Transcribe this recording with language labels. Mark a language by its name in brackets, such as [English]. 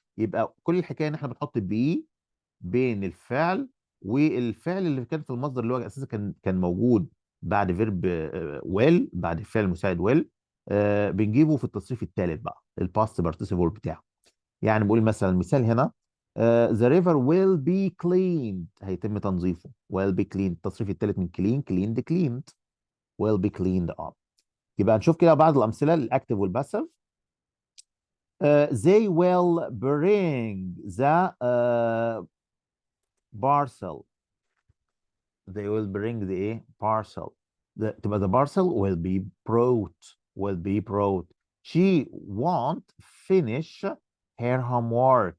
[Arabic] يبقى كل الحكايه ان احنا بنحط بي بين الفعل والفعل اللي كان في المصدر اللي هو اساسا كان موجود بعد فيرب ويل، بعد الفعل المساعد ويل. بنجيبه في التصريف الثالث بقى الباست بارتيسيبل بتاعه. يعني بقول مثلا مثال هنا [English] the river will be cleaned [Arabic] هيتم تنظيفه. [English] will be cleaned [Arabic] التصريف الثالث من [English] clean cleaned cleaned will be cleaned up. [Arabic] يبقى نشوف كده بعض الامثله للاكتف والباسيف. [English] they will bring the parcel. They will bring the ايه parcel. [Arabic] تبقى [English] the parcel will be brought. She won't finish her homework.